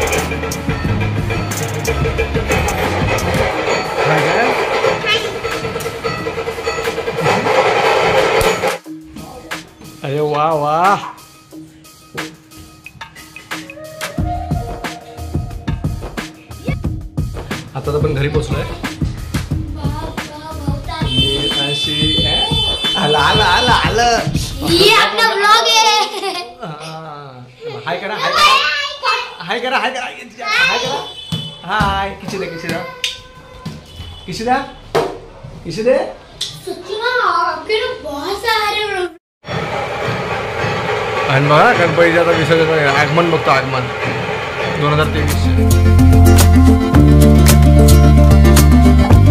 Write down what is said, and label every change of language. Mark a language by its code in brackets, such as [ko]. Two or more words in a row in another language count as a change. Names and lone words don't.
[mr] अरे वा वा. आता आपण घरी पोचलोय. आलं आलं आलं आलं. [hi] ये अपना व्लॉग है. [mr] हाय करा हाय करा हाय करा हाय करा हाय करा. हाय किसी दे किसी दा किसी दा किसी दे. [hi] सच्ची में आपके ना बहुत सारे. [mr] आणि बघा गणपतीचं आता विसर्जन आगमन बघतो. आगमन 2023.